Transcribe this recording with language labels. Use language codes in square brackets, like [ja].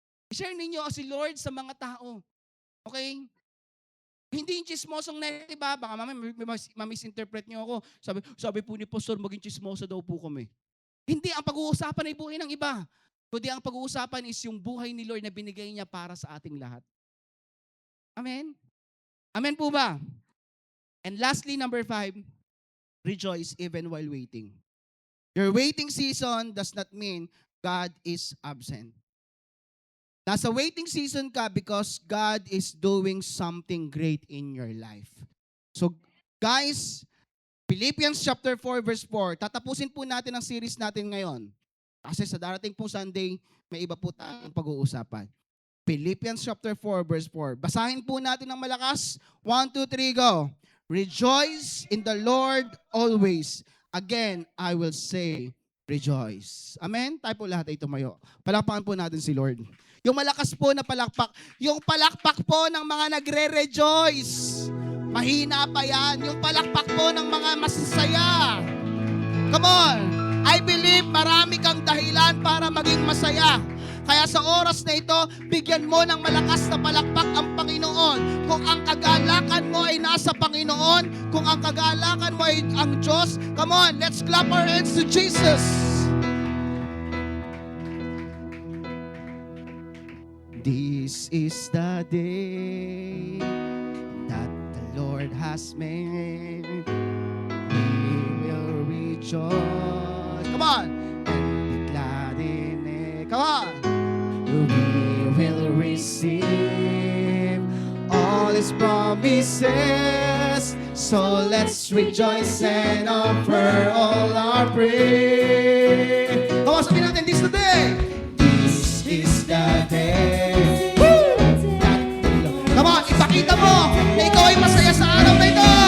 [tl] I-share ninyo si Lord sa mga tao. Okay? Hindi yung chismosong negative baka ma-misinterpret nyo ako. Sabi po ni Pastor, maging chismoso daw po kami. Hindi, ang pag-uusapan ay buhay ng iba. Kundi ang pag-uusapan is yung buhay ni Lord na binigay niya para sa ating lahat. Amen? Amen po ba? [en] And lastly, number 5, rejoice even while waiting. Your waiting season does not mean God is absent. Nasa waiting season ka because God is doing something great in your life. [tl] So, guys, Philippians chapter 4 verse 4, tatapusin po natin ang series natin ngayon. Kasi sa darating pong Sunday, may iba po tayong pag-uusapan. Philippians chapter 4 verse 4. Basahin po natin ng malakas. [en] 1, 2, 3, go. Rejoice in the Lord always. Again, I will say, rejoice. [tl] Amen? Tayo po lahat ay tumayo. Palakpakan po natin si Lord. Yung malakas po na palakpak. Yung palakpak po ng mga nagre-rejoice. Mahina pa yan. Yung palakpak po ng mga masasaya. Come on. I believe marami kang dahilan para maging masaya. Kaya sa oras na ito, bigyan mo ng malakas na palakpak ang Panginoon. Kung ang kagalakan mo ay nasa Panginoon, kung ang kagalakan mo ay ang Diyos, come on, let's clap our hands to Jesus. [en] This is the day that the Lord has made. We will rejoice. Come on. And be glad in it. Come on. We will receive all His promises. So let's rejoice and offer all our praise. Come on, sabihin natin, this is the day. This is the day. Woo! [tl] Come on, ipakita mo na ikaw ay masaya sa araw na ito.